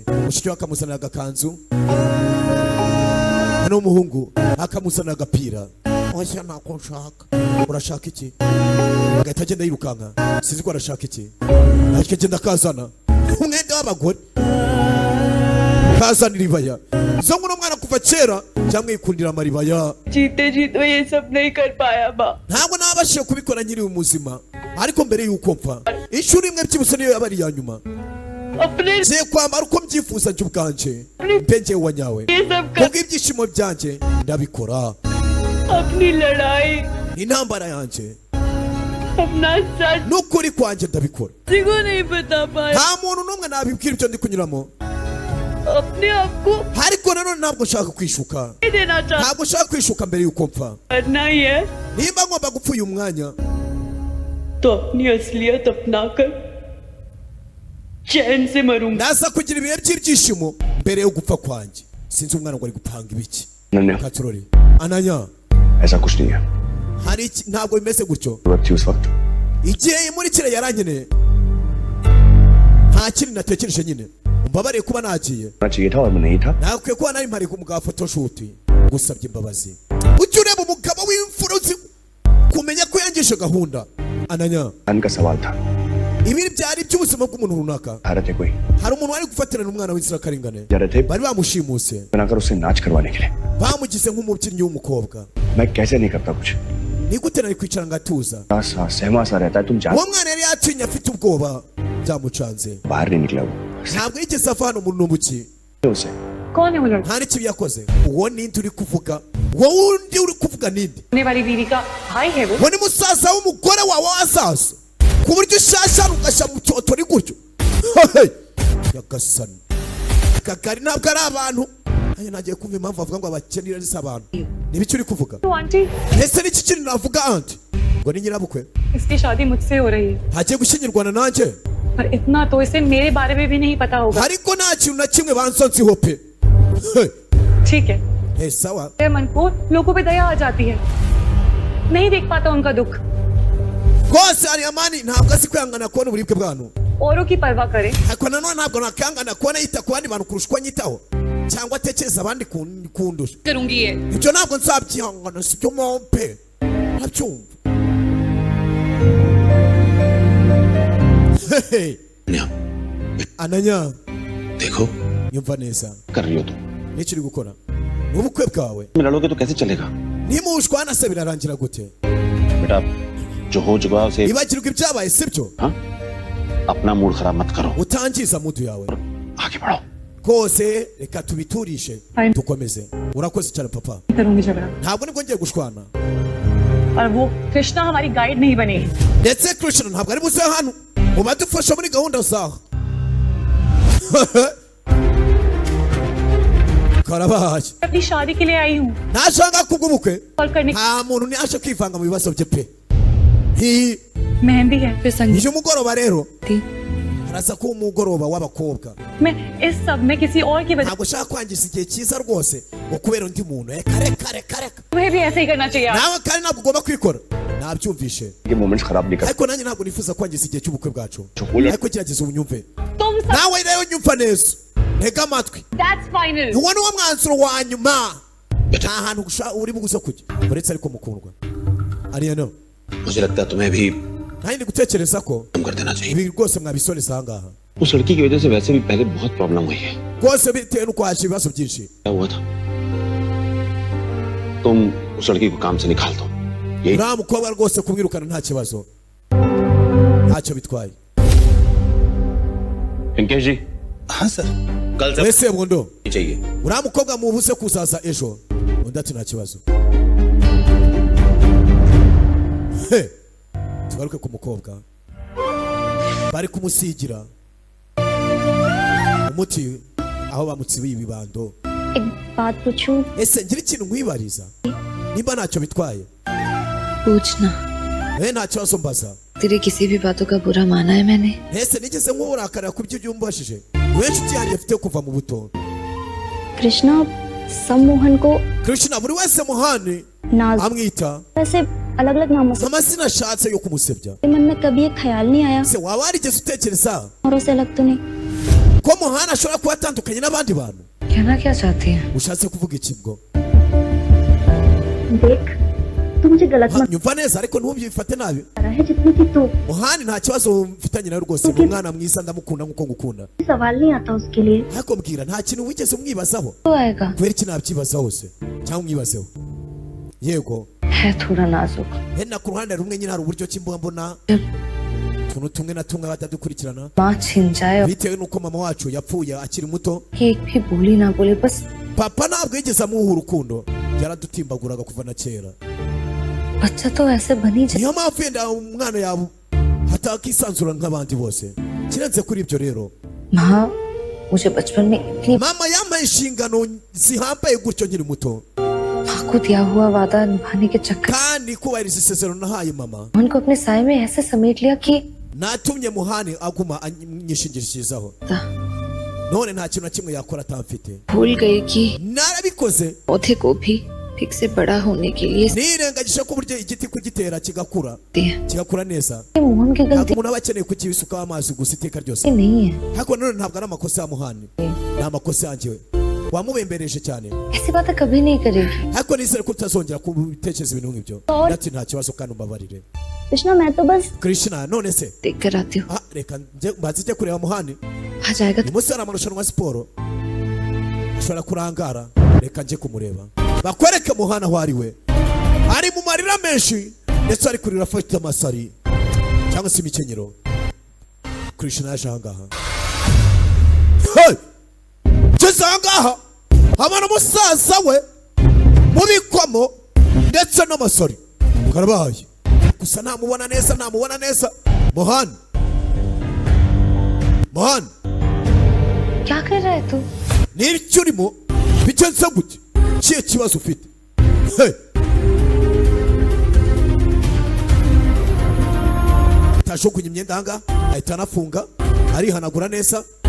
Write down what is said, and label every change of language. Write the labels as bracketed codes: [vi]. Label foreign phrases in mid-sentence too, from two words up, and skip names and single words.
[rw] Mushiki we akamuzanira agakanzu, n'umuhungu akamuzanira agapira. Oya nako nshaka. Urashaka iki? Agahita agenda yirukanka, sinzi ko arashaka iki. Ariko agenda akazana umwenda w'abagore, kazanira ibaya. Zo nguno mwana kuva kera cyangwa yikundira amaribaya. [hi] जीते जी तो ये सब नहीं कर पाया माँ. [rw] Ntabwo nabashije kubikora nyiri umuzima, ariko mbere y'uko mpfa inshuro imwe byibuse niyo yabari ya nyuma. Ngiye kwambara uko mbyifuza njye ubwanje mpenge wa nyawe, kubw'ibyishimo byanjye ndabikora. [hi] अपनी लड़ाई [rw] intambara yanjye [hi] अपना सच [rw] n'ukuri kwanjye ndabikora. [hi] किसी को नहीं बता पाया. [rw] Nta muntu n'umwe nabibwira ibyo ndi kunyuramo. [hi] अपने आप को [rw] ariko nanone ntabwo nshaka kwishuka, [hi] नहीं देना चाहता. [rw] ntabwo nshaka kwishuka mbere y'uko mpfa. [hi] करना ही है [rw] Nimba ngomba gupfa uyu mwanya, [hi] तो अपनी असलियत अपनाकर चैन से मरूंगा. [rw] ndaza kugira ibihe by'ibyishimo mbere yo gupfa kwanjye. Sinzi umwana ngo ari gupanga ibiki. अनन्या, Katurori Ananya, [hi] ऐसा कुछ नहीं है. [rw] hari iki ntabwo bimeze gutyo. [hi] जरूरत थी उस वक्त. [rw] Igihe muri kire yarankeneye nta kindi natekereje nyine. Umbabariye kuba nagiye. [hi] ना चाहिए था और मैं नहीं था. [rw] Nakwiye kuba nari mpari kumugaba photoshoot. Gusabye imbabazi. Ujye ureba umugabo w'imfuruzi kumenya ko yangishe gahunda. Ananya, [hi] धन का सवाल था. [rw] ibiri byari by'ubuzima bw'umuntu runaka. [hi] भारत है कोई. [rw] Hari umuntu wari gufatirana umwana w'inzirakarengane. [hi] जा रहे थे [rw] Bari bamushimuse. [hi] बनाकर उसे नाच करवाने के लिए. [rw] Bamugize nk'umubyinnyi w'umukobwa. [hi] मैं कैसे नहीं करता कुछ. [rw] Ni gute nari kwicara ngatuza? [hi] सा सहमा सा रहता है. तुम जान [rw] Uwo mwana yari yatinye afite ubwoba byamucanze. [hi] बाहर नहीं निकला वो. [rw] Ntabwo yigeze avana umuntu n'umuki. [hi] उसे कौन है वो लड़का? [rw] Nta n'ikibi yakoze. Uwo ninde uri kuvuga? Wowe undi uri kuvuga ninde? [hi] होने वाली बीवी का भाई है वो. [rw] Uwo ni musaza w'umugore wawe wazaza. Ku buryo ushasha ugasha mu cyoto ni gutyo. Yagasana. Kagari ntabwo ari abantu. Ayo nagiye kumva impamvu avuga ngo abakenira ari abantu. Ni biki uri kuvuga? [hi] तो आंटी [rw] Ese ni iki kintu navuga anti? Ngo ni nyirabukwe. [hi] इसकी शादी मुझसे हो रही है [rw] Hagiye gushyingirwana nanjye. [hi] पर इतना तो इसे मेरे बारे में भी नहीं पता होगा. [rw] Ariko nta kintu na kimwe bansonsiho pe. [hi] ठीक है. [rw] Sawa. [hi] मेरे मन को लोगों पे दया आ जाती है. नहीं देख पाता उनका दुख. [rw] Rwose hari amani ntabwo azi kwihangana kubona uburibwe bw'abantu. [hi] औरों की परवाह करे. [rw] Ariko nanone ntabwo nakihangana kubona yita ku bandi bantu kurusha uko anyitaho cyangwa atekereza abandi kundusha. [hi] करूंगी ये. [rw] Ibyo ntabwo nzabyihangana, si byo mompe. Ntabyumva. Ananya, [hi] देखो [rw] nyumva neza. [hi] कर रही हो तुम. [rw] N'iki uri gukora? Ni ubukwe bwawe. [hi] लड़ोगे तो कैसे चलेगा? [rw] Nimushwana se birarangira gute? [hi] बेटा जो हो चुका है उसे [rw] Ibagirwa ibyabaye sibyo? [hi] हाँ अपना मूड खराब मत करो. [rw] Utangiza mudu yawe. [hi] आगे बढ़ो. [rw] Kose reka tubiturishe Fine. dukomeze. Urakoze cyane papa. [hi] करूंगी झगड़ा. [rw] Ntabwo nibwo ngiye gushwana. [hi] और वो कृष्णा हमारी गाइड नहीं बनेगी. [rw] Ndetse Krishna ntabwo ari buze hano. Ubadufasha muri gahunda zawe. Karabaye. [hi] अपनी शादी के लिए आई हूँ. [rw] Nashaka kubw'ubukwe. [hi] कॉल करने. [rw] Nta muntu niaje kwivanga mu bibazo bye pe. Hi, [hi] मेहंदी है. फिर संगीत. [rw] iyo mugoroba rero [hi] थी. [rw] harasa ko umugoroba w'abakobwa. [hi] मैं इस सब में किसी और की वजह [rw] Ntabwo shaka kwangiza igihe cyiza rwose ngo kubera undi muntu. Kare. [hi] तुम्हें भी ऐसे ही करना चाहिए. [rw] Nawe kandi ntabwo ugomba kwikora. Nabyumvishe. [hi] ये मोमेंट्स खराब नहीं कर. [rw] Ariko nanjye ntabwo nifuza kwangiza igihe cy'ubukwe bwacu. Chocolate. Ariko gerageza unyumve. [hi] तुम सब. [rw] Nawe rero nyumva neza. Ntega amatwi. [en] That's final. [rw] Uwo ni wo mwanzuro wa nyuma. Nta hantu uri buguze kujya. Uretse ariko mukundwa. Ariano. [hi] मुझे लगता है तुम्हें भी [rw] Nta ndi gutekereza ko [hi] कम कर देना चाहिए. [rw] ibi rwose mwabisoreza aha ngaha. [hi] उस लड़की की वजह से वैसे भी पहले बहुत प्रॉब्लम हुई है. [rw] Rwose bitewe n'uko haje ibibazo byinshi. [hi] क्या हुआ था? तुम उस लड़की को काम से निकाल दो. यही [rw] Uriya mukobwa rwose kumwirukana nta kibazo. ntacyo bitwaye. [hi] पिंकेश जी हाँ सर कल से [rw] wese bundo [hi] चाहिए [rw] uriya mukobwa mubuze kuzaza ejo. Undi ati nta kibazo. Tugaruke ku mukobwa bari kumusigira umuti aho bamutsibiye ibibando. [hi] एक बात पूछूं? [rw] Ese ngira ikintu nkwibariza nimba ntacyo bitwaye. [hi] पूछना [rw] Nta kibazo mbaza. [hi] तेरी किसी भी बातों का बुरा माना है मैंने? [rw] Ese nigeze nk'urakarira ku byo umbashije. Niwe nshuti yanjye mfite kuva mu buto. [hi] कृष्णा सब मोहन को [rw] Krishna buri wese Mohan [hi] नाज [rw] amwita [hi] ऐसे अलग अलग नामों से [rw] amazina ashatse yo kumusebya. [hi] मन में कभी ये ख्याल नहीं आया [rw] Se waba warigeze utekereza [hi] औरों से अलग तो नहीं? [rw] ko Mohan ashobora kuba atandukanye n'abandi bantu? [hi] कहना क्या चाहती है? [rw] Ushatse kuvuga iki bwo? [hi] देख तू मुझे गलत मत [rw] Nyumva neza ariko ntubyifate nabi. [hi] रहा है जितनी की तू [rw] Mohan nta kibazo mfitanye nawe rwose. Ni umwana mwiza ndamukunda nkuko ngukunda. [hi] सवाल नहीं आता उसके लिए [rw] Ariko mbwira nta kintu wigeze umwibazaho? [hi] तो आएगा [rw] Kubera iki nabyibazaho se? Cyangwa umwibazeho? Yego. [hi] है थोड़ा नाजुक [rw] Hena ku ruhande rumwe nyine hari uburyo kimbuga mbona tuntu tumwe na tumwe batadukurikirana [hi] माँ छिन जाए [rw] bitewe nuko mama wacu yapfuye akiri muto. [hi] कि एक भी बोली ना बोले बस [rw] Papa ntabwo yigeze amuha urukundo, yaradutimbaguraga kuva na kera. [hi] बच्चा तो ऐसे बनी जाए [rw] Niyo mpamvu yenda umwana yawe atakisanzura nk'abandi bose. Kirenze kuri ibyo rero [hi] माँ मुझे बचपन में इतनी [rw] mama yampaye inshingano zihambaye gutyo nkiri muto, [hi] माँ को दिया हुआ वादा निभाने के चक्कर [rw] kandi kubahiriza isezerano nahaye mama [hi] मोहन को अपने साय में ऐसे समेट लिया कि [rw] natumye Mohan aguma anyishingikirizaho. None nta kintu na kimwe yakora atamfite. [hi] भूल गई कि [rw] Narabikoze [hi] पौधे को भी ठीक से बड़ा होने के लिए [rw] nirengagije ko buryo igiti kugitera kigakura [hi] दिया [rw] kigakura neza. [hi] मोहन की [rw] Ntabwo [hi] गलती [rw] umuntu aba akeneye kukibisukaho amazi gusa iteka ryose. [hi] नहीं है [rw] Ariko none ntabwo ari amakosa ya Mohan, ni amakosa yanjye we. Wamubembereje cyane. [hi] ऐसी बातें कभी नहीं करेगी [rw] Ariko nizere ko utazongera kubitekereza ibintu nk'ibyo. Ati nta kibazo kandi umbabarire. [hi] कृष्णा मैं तो बस [rw] Krishna none se [hi] देख कर आती हूँ [rw] reka mbaze ijye kureba Mohan. [hi] आ जाएगा [rw] Uyu munsi hari amarushanwa ya siporo ashobora kurangara, reka njye kumureba bakwereke Mohan aho ari we. Ari mu marira menshi ndetse ari kurira afite amasari cyangwa se imikenyero. Krishna yaje ahangaha. Hey! Ngeze ahangaha abona umusaza we mu bikomo ndetse n'amasari karabaye, gusa ntamubona neza. Mohan [hi] क्या कर रहा है तू [rw] n'icyo urimo bigenze gute? Kiye kibazo ufite? Hey! Tashukunye imyenda hanga ahita anafunga arihanagura neza.